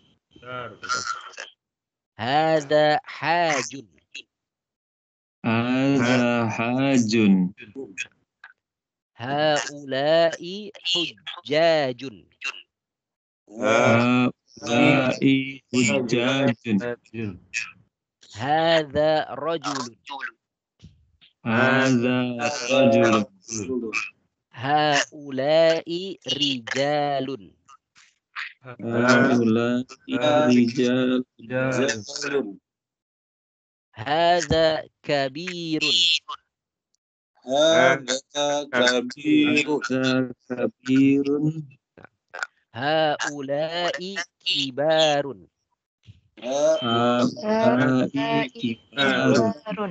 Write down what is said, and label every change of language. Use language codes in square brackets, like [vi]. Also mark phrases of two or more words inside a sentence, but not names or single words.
[ar] هذا حاج. هذا حاج. هؤلاء حجاج. هؤلاء حجاج. هذا رجل. هذا رجل. هؤلاء رجال. هؤلاء رجال. هذا كبير. هذا كبير. هؤلاء كبار. هؤلاء كبار.